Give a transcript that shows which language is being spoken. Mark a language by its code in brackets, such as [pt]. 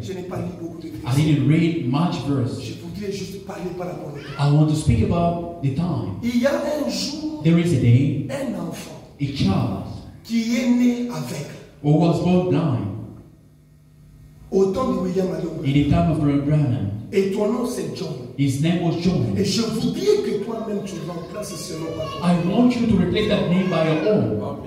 [fr] Je n'ai pas lu beaucoup de [en] I [fr] versets. [en] didn't read much verse. [fr] Je voudrais juste parler par rapport à ça. [en] I want to speak about the time. [fr] Il y a un jour, [en] There is a day [fr] un enfant [en] a child [fr] qui est né aveugle. [en] who was born blind [fr] Au temps de William Marion. [en] in the time of Brother Branham. [fr] Et ton nom c'est John. [en] His name was John. [fr] Et je voudrais que toi-même tu remplaces ce nom par toi. [en] I want you to replace that name by your own.